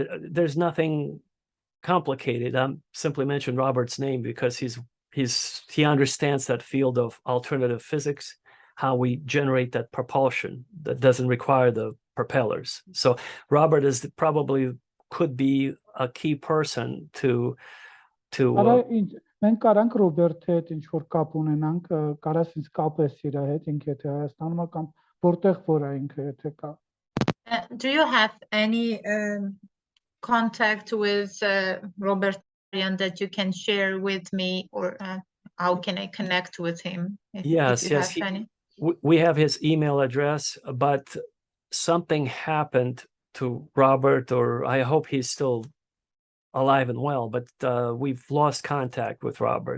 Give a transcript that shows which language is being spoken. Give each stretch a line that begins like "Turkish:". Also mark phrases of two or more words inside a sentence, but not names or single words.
English: There's nothing complicated. I'm simply mentioned Robert's name because he understands that field of alternative physics, how we generate that propulsion that doesn't require the propellers. So Robert probably could be a key person to
Armenian: մենք կարանք Ռոբերտի հետ ինչ որ կապ ունենանք, կարաս ինձ կապես իր հետ, ինքը եթե Հայաստանում է կամ որտեղ որ է ինքը եթե կա.
English: Do you have any contact with Robert that you can share with me, or how can I connect with him? Yes. We have his email address, but something happened to Robert, or I hope he's still alive and well, but we've lost contact with Robert.